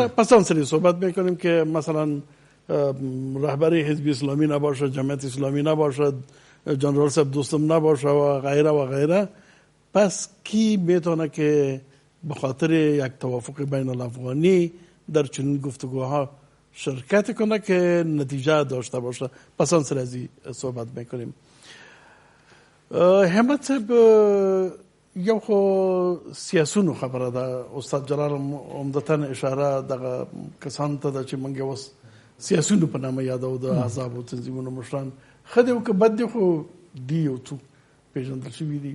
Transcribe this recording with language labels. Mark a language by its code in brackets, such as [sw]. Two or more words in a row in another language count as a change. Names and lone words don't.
[fa] پس اون سری صحبت میکنیم که مثلا رهبری حزب اسلامی نباشه، جمعیت اسلامی نباشه، جنرال صاحب دوستم نباشه و غیره و غیره. پس کی میتونه که به خاطر یک توافق بین الافغانی در چنین گفتگوها شرکت کنه که نتیجه داشته باشه؟ پس اون سری صحبت میکنیم. [ps] همت صاحب، یو خو سیاسونو خبره ده. استاد جلال عمدتاً اشاره دغه کسانو ته ده چې موږ اوس سیاسونو په نامه یادو، د احزابو تنظیمونو مشران ښه دی او که بد دی خو دی یو څو پېژندل شوي دي.